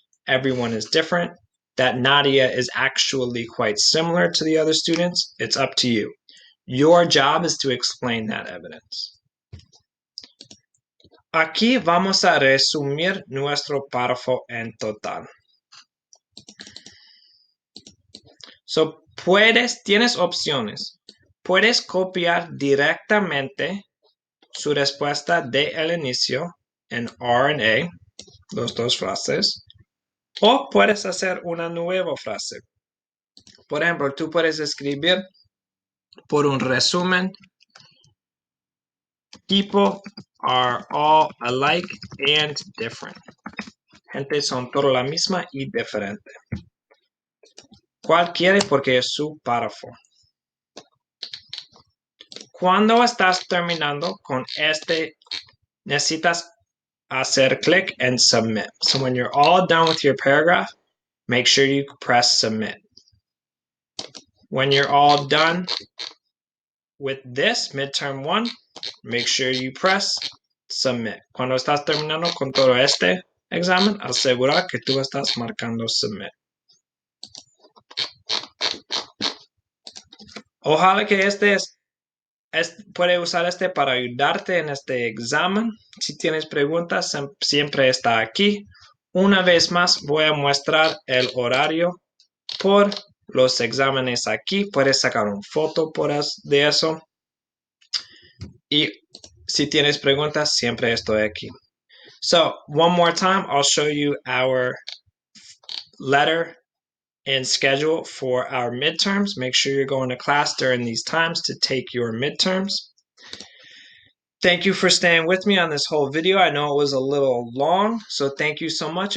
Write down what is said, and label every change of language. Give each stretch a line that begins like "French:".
English: Everyone is different? That Nadia is actually quite similar to the other students? It's up to you. Your job is to explain that evidence.
Spanish: Aquí vamos a resumir nuestro párrafo en total. So, tienes opciones. Puedes copiar directamente su respuesta de el inicio en R and A, los dos frases, o puedes hacer una nueva frase. Por ejemplo, tú puedes escribir por un resumen,
English: people are all alike and different.
Spanish: Gente son toda la misma y diferente. ¿Cuál quiere? Porque es su párrafo. Cuando estás terminando con necesitas hacer clic en submit.
English: So when you're all done with your paragraph, make sure you press submit. When you're all done with this midterm 1, make sure you press submit.
Spanish: Cuando estás terminando con todo este examen, asegura que tú estás marcando submit. Ojalá que puede usar para ayudarte en este examen. Si tienes preguntas, siempre está aquí. Una vez más, voy a mostrar el horario por los exámenes aquí. Puedes sacar una foto de eso. Y si tienes preguntas, siempre estoy aquí.
English: So, one more time, I'll show you our letter and schedule for our midterms. Make sure you're going to class during these times to take your midterms. Thank you for staying with me on this whole video. I know it was a little long, so thank you so much.